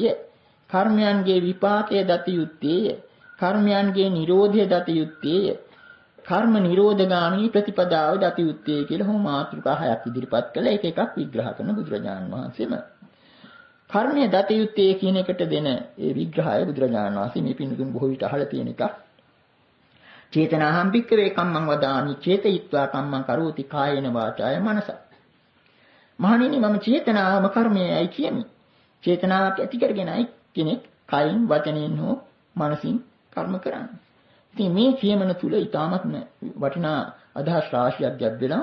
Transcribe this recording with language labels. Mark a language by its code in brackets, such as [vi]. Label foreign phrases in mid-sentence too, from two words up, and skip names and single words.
[si] කර්මයන්ගේ විපාකය දත යුත්තේය. කර්මයන්ගේ නිරෝධය දත යුත්තේය. කර්ම නිරෝධගාමී ප්‍රතිපදාව දත යුත්තේ කියලා හොම මාතෘකා 6ක් ඉදිරිපත් කළා. එක එකක් විග්‍රහ කරන බුදුරජාණන් වහන්සේම. කර්මය දත යුත්තේ කියන එකට දෙන ඒ විග්‍රහය බුදුරජාණන් වහන්සේ මේ පින්දුන් බොහෝ විට අහලා තියෙන එකක්. [pi] චේතනාහම් භික්ඛවේ කම්මං වදාමි චේතයිත්වා කම්මං කරෝති කායේන වාචාය මනස. [si] මහණෙනි, මම චේතනාවම කර්මයයි කියමි. චේතනාවක් ඇති කරගෙනයි කෙනෙක් කයින් වචනෙන් හෝ මනසින් කර්ම කරන්නේ. ඉතින් මේ කියමන තුල ඊටාත්ම වටිනා අදහස් රාශියක් ගැබ්බෙනවා.